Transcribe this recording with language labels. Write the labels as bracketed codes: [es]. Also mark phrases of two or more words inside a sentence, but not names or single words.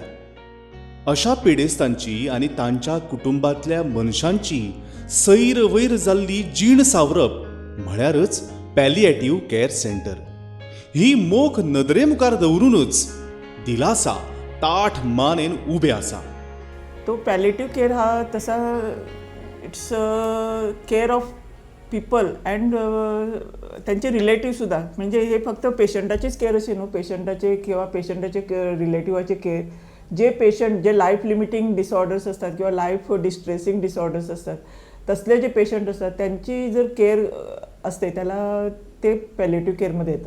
[kok] अशा पिडेस्तांची आनी तांच्या कुटुंबांतल्या मनशांची सैर वैर जाल्ली जीण सावरप म्हळ्यारच [en] palliative care centre. [kok] ही मोख नदरे मुखार दवरूनच दिलासा ताठ मानेन उबे आसा. [mr] तो [en] palliative care [mr] हा तसा [en] it's care of people and [mr] त्यांचे रिलेटिव्ह सुद्धा, म्हणजे हे फक्त पेशंटाचीच केअर अशी न्हू, पेशंटाचे किंवा पेशंटाचे रिलेटिव्हाचे केअर, जे पेशंट जे [en] life limiting disorders [mr] असतात किंवा [en] life distressing disorders [mr] असतात, तसले जे पेशंट असतात त्यांची जर केअर असते त्याला ते पॅलिएटिव्ह केअरमध्ये येतं.